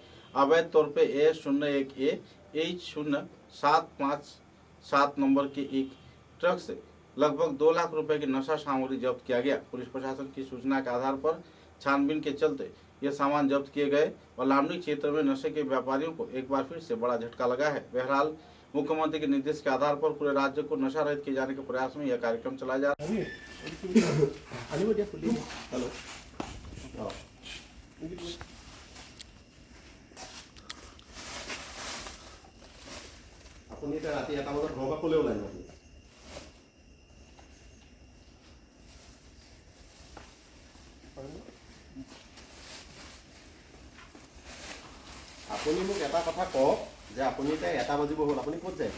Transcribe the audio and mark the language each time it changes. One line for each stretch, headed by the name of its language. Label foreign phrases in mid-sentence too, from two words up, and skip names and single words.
Hindi: अवैध तौर पे A01A H0757 नंबर के एक ट्रक से लगभग 2 लाख रुपए की नशा सामग्री जब्त किया गया। पुलिस प्रशासन की सूचना के आधार पर छानबीन के चलते ये सामान जब्त किए गए और लामडिंग क्षेत्र में नशे के व्यापारियों को एक बार फिर से बड़ा झटका लगा है। बहरहाल मुख्यमंत्री के निर्देश के आधार पर पूरे राज्य को नशा रहित किए जाने के प्रयास में यह कार्यक्रम चलाया जा रहा है।
Assamese: আপুনি এতিয়া ৰাতি 1টা বজাত ঘৰৰ পৰা ক'লে ওলাই যাব? আপুনি মোক এটা কথা কওক যে আপুনি এতিয়া 1টা বাজিব হ'ল, আপুনি ক'ত যায়?